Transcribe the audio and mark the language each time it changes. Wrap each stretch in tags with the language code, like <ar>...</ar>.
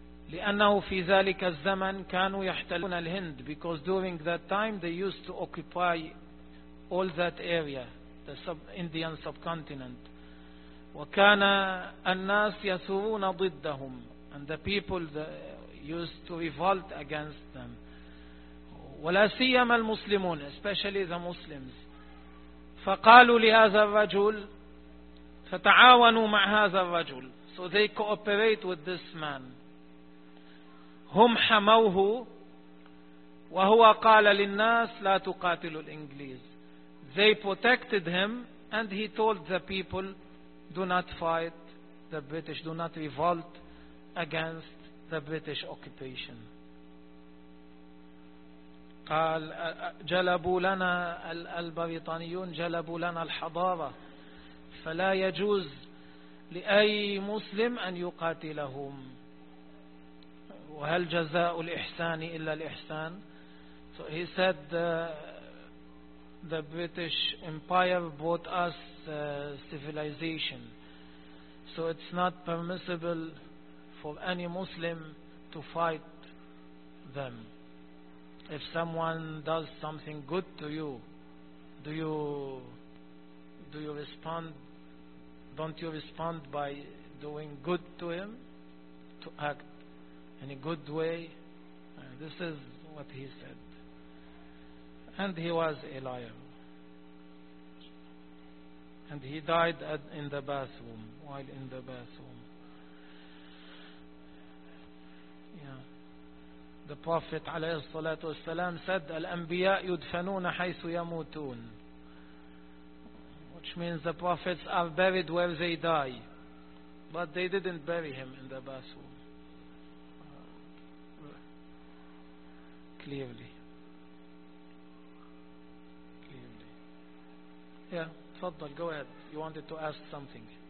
<ar>لأنه في ذلك الزمن كانوا يحتلون الهند.</ar> <en>Because during that time they used to occupy all that area, the Indian subcontinent.</en> <ar>وكان الناس يثورون ضدهم,</ar> <en>and the people used to revolt against them,</en> <ar>ولا سيما المسلمون,</ar> <en>especially the Muslims.</en> <ar>فقالوا لهذا الرجل, فتعاونوا مع هذا الرجل,</ar> <en>so they cooperate with this man.</en> <ar>هم حموه, وهو قال للناس لا تقاتلوا الإنجليز.</ar> <en>They protected him and he told the people, do not fight the British, do not revolt against the British occupation.</en> <ar>قال جلبوا لنا البريطانيون جلبوا لنا الحضارة فلا يجوز لأي مسلم أن يقاتلهم. وهل جزاء الإحسان إلا الإحسان؟</ar> <en>So he said the British Empire brought us civilization. So it's not permissible for any Muslim to fight them. If someone does something good to you, do you respond? Don't you respond by doing good to him, to act in a good way? This is what he said. And he was a liar. And he died in the bathroom, while in the bathroom. The Prophet</en> <ar>عليه الصلاة والسلام</ar> <en>said,</en> <ar>الأنبياء يدفنون حيث يموتون.</ar> <en>Which means the prophets are buried where they die. But they didn't bury him in the bathroom. Clearly. Clearly. Yeah. تفضل, go ahead. You wanted to ask something.</en>